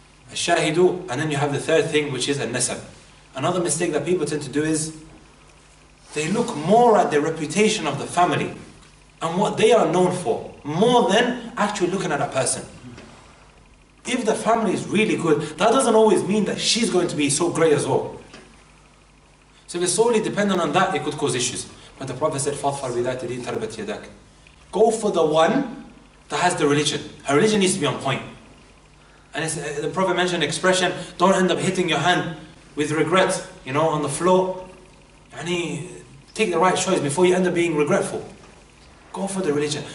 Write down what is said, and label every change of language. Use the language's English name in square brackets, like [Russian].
[English] Shahidu, and then you have the third thing, which is an-nasab. Another mistake that people tend to do is they look more at the reputation of the family and what they are known for, more than actually looking at a person. If the family is really good, that doesn't always mean that she's going to be so great as well. So if it's solely dependent on that, it could cause issues. But the Prophet said, [Arabic] فَضْفَرْ بِذَاتِ دِينٍ تَرْبَتْ يَدَاكَ. [English] Go for the one that has the religion. Her religion needs to be on point. And the Prophet mentioned an expression, don't end up hitting your hand with regret, you know, on the floor. And take the right choice before you end up being regretful. Go for the religion.